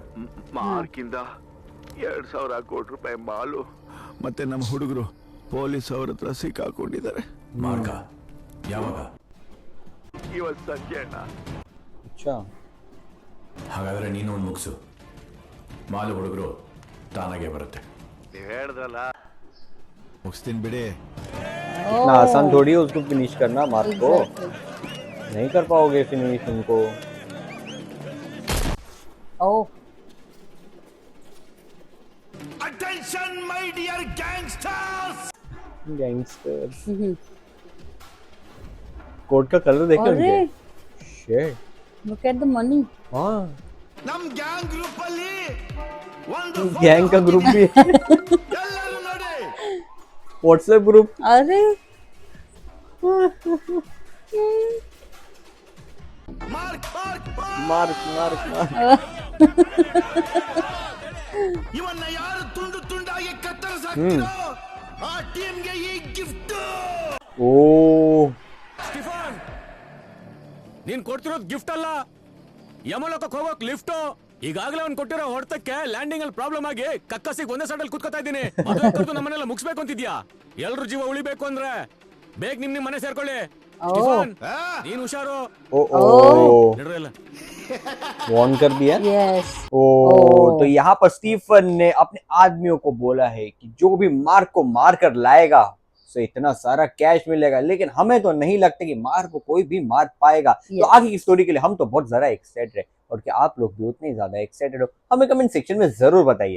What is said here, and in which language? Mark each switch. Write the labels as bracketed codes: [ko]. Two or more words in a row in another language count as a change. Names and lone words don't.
[kn] ಮಾರ್ಕಿಂದ 2,000 ಕೋಟಿ ರೂಪಾಯಿ ಮಾಲು ಮತ್ತೆ ನಮ್ಮ ಹುಡುಗರು ಪೊಲೀಸ್ ಅವ್ರ ಹತ್ರ ಸಿಕ್ಕಾಕೊಂಡಿದ್ದಾರೆ. ಮಾರ್ಗ ಯಾವಾಗ? ಇವತ್ತು ಸಂಜೆ ಅಣ್ಣ. [hi] अच्छा [kn] ಹಾಗಾದ್ರೆ ನೀನು ಒಂದು ಮುಗಿಸು, ಮಾಲು ಹುಡುಗರು ತಾನಾಗೆ ಬರುತ್ತೆ. ನೀವ್ ಹೇಳಿದ್ರಲ್ಲ, ಮುಗಿಸ್ತೀನಿ ಬಿಡಿ. [hi] इतना आसान थोड़ी है उसको फिनिश करना. मार्क को नहीं कर पाओगे फिनिश उनको. ओह [en] Attention my dear gangsters. [hi] गैंगस्टर्स. कोट का कलर देखो अरे उनके. [en] Shit. look at the money. [hi] हाँ [kn] ನಮ್ ಗ್ಯಾಂಗ್ ಗ್ರೂಪ್ ಅಲ್ಲಿ ಒಂದು [hi] गैंग का ग्रुप भी है. [kn] ಎಲ್ಲರೂ ನೋಡಿ. [en] WhatsApp group. [hi] अरे [kn] ಮಾರ್ಕ್ ಮಾರ್ಕ್ [hi] मार्क मार्क मार्क. [kn] ಇವನ್ನ ಯಾರು ತುಂಡು ತುಂಡಾಗಿ ಕತ್ತರಿಸಾಕ್ತಿರೋ ಆ ಟೀಮ್ಗೆ ಈ ಗಿಫ್ಟ್. ओ ಸ್ಟಿಫನ್, ನೀನ್ ಕೊಡ್ತಿರೋದು ಗಿಫ್ಟ್ ಅಲ್ಲ, ಯಮಲೋಕಕ್ಕೆ ಹೋಗೋಕ್ ಲಿಫ್ಟ್. ಈಗಾಗಲೇ ಅವ್ನು ಕೊಟ್ಟಿರೋ ಹೊಡೆತಕ್ಕೆ ಲ್ಯಾಂಡಿಂಗ್ ಅಲ್ಲಿ ಪ್ರಾಬ್ಲಮ್ ಆಗಿ ಕಕ್ಕಸಿಗೆ ಒಂದೇ ಸೈಡಲ್ಲಿ ಕುತ್ಕೋತಾ ಇದ್ದೀನಿ ಮದುವೆ ಕರೆದು ನಮ್ಮನೆಲ್ಲ ಮುಗಿಸ್ಬೇಕು ಅಂತಿದ್ಯಾ ಎಲ್ರು ಜೀವ ಉಳಿಬೇಕು ಅಂದ್ರೆ ಬೇಗ ನಿಮ್ ಮನೆ ಸೇರ್ಕೊಳ್ಳಿ ಸ್ಟೀಫನ್, ನೀನ್ ಹುಷಾರು ನಡ್ರಿ ಎಲ್ಲ [hi] वॉर्न कर दिया। यस। तो यहाँ पर स्टीफन ने अपने आदमियों को बोला है कि जो भी मार्क को मार कर लाएगा तो इतना सारा कैश मिलेगा, लेकिन हमें तो नहीं लगता कि मार्क को कोई भी मार पाएगा। तो आगे की स्टोरी के लिए हम तो बहुत ज्यादा एक्साइटेड है, और क्या आप लोग भी उतने ज्यादा एक्साइटेड हो हमें कमेंट सेक्शन में जरूर बताइए।